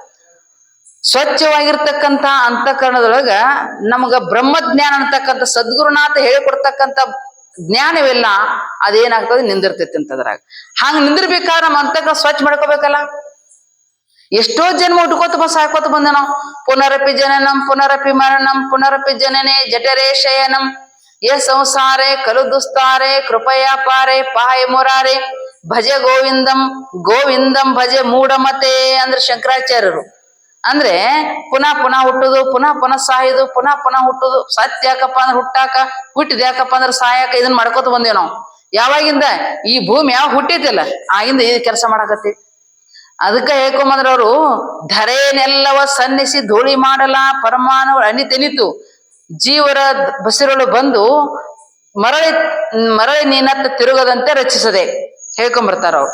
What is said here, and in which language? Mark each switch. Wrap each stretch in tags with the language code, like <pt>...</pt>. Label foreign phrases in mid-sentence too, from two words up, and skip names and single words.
<kn>ಸ್ವಚ್ಛವಾಗಿರ್ತಕ್ಕಂಥ ಅಂತಃಕರಣದೊಳಗ ನಮಗ ಬ್ರಹ್ಮಜ್ಞಾನ ಅಂತಕ್ಕಂಥ ಸದ್ಗುರುನಾಥ ಹೇಳಿಕೊಡ್ತಕ್ಕಂಥ ಜ್ಞಾನವೆಲ್ಲ ಅದೇನಾಗ್ತದೆ, ನಿಂದಿರ್ತೈತಿ ಅಂತದ್ರಾಗ. ಹಂಗ ನಿಂದಿರ್ಬೇಕಾದ್ರೆ ನಮ್ಮ ಅಂತಃಕರಣ ಸ್ವಚ್ಛ ಮಾಡ್ಕೋಬೇಕಲ್ಲ. ಎಷ್ಟೋ ಜನ್ಮ ಹುಟ್ಕೋತ ಸಾಕೋತ ಬಂದ ನಾವು.</kn> <sa>ಪುನರಪಿ ಜನನಂ ಪುನರಪಿ ಮರಣಂ ಪುನರಪಿ ಜನನೇ ಜಠರೇ ಶಯನಂ ಯ ಸಂಸಾರೆ ಕಲು ದುಸ್ತಾರೆ ಕೃಪಯಾ ಪಾರೆ ಪಾಯ ಮುರಾರೆ ಭಜೆ ಗೋವಿಂದಂ ಗೋವಿಂದಂ ಭಜೆ ಮೂಢಮತೆ</sa> <kn>ಅಂದ್ರೆ ಶಂಕರಾಚಾರ್ಯರು. ಅಂದ್ರೆ ಪುನಃ ಪುನಃ ಹುಟ್ಟುದು, ಪುನಃ ಪುನಃ ಸಾಯುದು, ಪುನಃ ಪುನಃ ಹುಟ್ಟುದು. ಸತ್ಯ ಯಾಕಪ್ಪ ಅಂದ್ರೆ ಹುಟ್ಟಾಕ, ಹುಟ್ಟಿದ ಯಾಕಪ್ಪ ಅಂದ್ರೆ ಸಾಯಕ, ಇದನ್ನ ಮಾಡ್ಕೋತ ಬಂದೇವ್ ನಾವು. ಯಾವಾಗಿಂದ ಈ ಭೂಮಿ ಯಾವ ಹುಟ್ಟಿತಿಲ್ಲ ಆಗಿಂದ ಈ ಕೆಲಸ ಮಾಡಾಕತ್ತಿ. ಅದಕ್ಕ ಹೇಳ್ಕೊಂಬಂದ್ರ ಅವರು, ಧರೆನೆಲ್ಲವ ಸನ್ನಿಸಿ ಧೂಳಿ ಮಾಡಲ ಪರಮಾಣು ಅನಿತೆನಿತು ಜೀವರ ಬಸಿರಳು ಬಂದು ಮರಳಿ ಮರಳಿ ನೀನತ್ತ ತಿರುಗದಂತೆ ರಚಿಸದೆ ಹೇಳ್ಕೊಂಬರ್ತಾರ ಅವ್ರು.</kn>